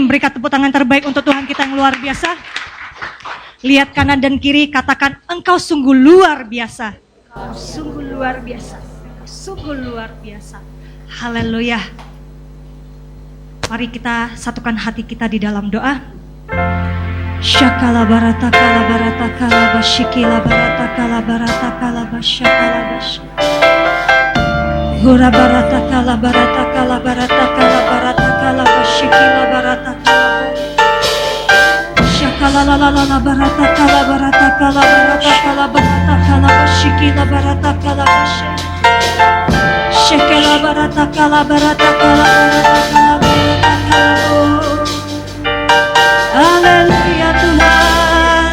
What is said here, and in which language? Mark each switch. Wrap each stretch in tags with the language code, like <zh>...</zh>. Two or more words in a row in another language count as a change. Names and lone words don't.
<id>Berikan tepuk tangan terbaik untuk Tuhan kita yang luar biasa. Lihat kanan dan kiri, katakan, engkau sungguh luar biasa. Engkau sungguh luar biasa. Engkau sungguh luar biasa. Haleluya. Mari kita satukan hati kita di dalam doa. Shakala barata kala barata kala bashikila barata kala barata kala bashakala bash. Hura barata kala barata kala barata kala barata kala bashikila barata kala. Shakala la la la la barata kala barata kala barata kala barata kala bashikila barata kala bash. Shakala barata kala barata kala barata kala barata kala. Haleluya Tuhan.</id>